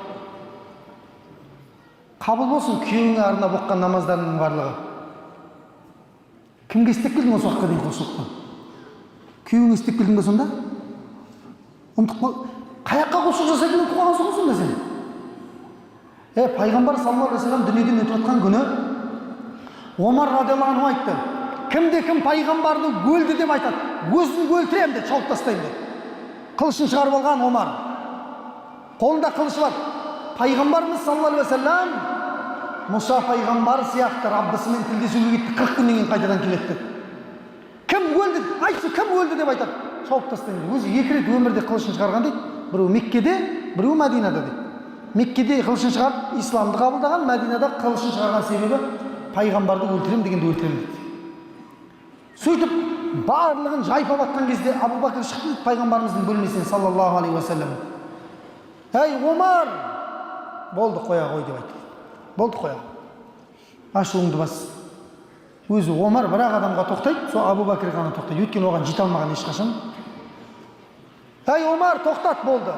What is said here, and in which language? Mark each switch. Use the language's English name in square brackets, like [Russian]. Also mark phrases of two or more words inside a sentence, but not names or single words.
[Kazakh] Қабыл болсын күйеуіңе арнап оққан намаздарының барлығы. Кімге істеп келдің осы уақытқа дейін құлшылықты? Күйеуіңе істеп келдің бе сонда? Қаяққа құлшылық жасайтын ұмытып қалғансың ғой сонда сен? Пайғамбар [Arabic] صلى الله عليه وسلم [Kazakh] дүниеден өтіп жатқан күні Омар [Arabic] رضي الله عنه [Kazakh] айтты. Кім пайғамбарды өлді деп айтады. Өзін өлтірем деп шауып тастаймын деп. Қылышын шығарып алған Омар. Қолында қылышы бар. Пайғамбарымыз [Arabic] صلى الله عليه وسلم [Kazakh] Мұса пайғамбар сияқты Раббысымен тілдесуге кетті, 40 күннен кейін қайтадан келеді. Кім өлді? Айтшы, кім өлді деп айтады. Шауып тастаймын. Өзі 2 рет өмірде қылышын шығарған дейді. Біреу Меккеде, біреу Мәдинада дейді. Меккеде қылышын шығарып, исламды қабылдаған, Мәдинада қылышын шығарған себебі пайғамбарды өлтірем дегенде өлтірем дейді. Сөйтіп барлығын жайпап атқан кезде Абу Бәкір шықты пайғамбарымыздың бөлмесінен [Arabic] صلى الله عليه وسلم. [Kazakh] Ей Омар, болды қоя ғой деп айтты. Болды қоя. Ашуыңды бас. Өзі Омар бірақ адамға тоқтайды, сол Абу Бәкір ғана тоқтайды. Өйткені оған жете алмаған ешқашан. Ей Омар, тоқтат болды.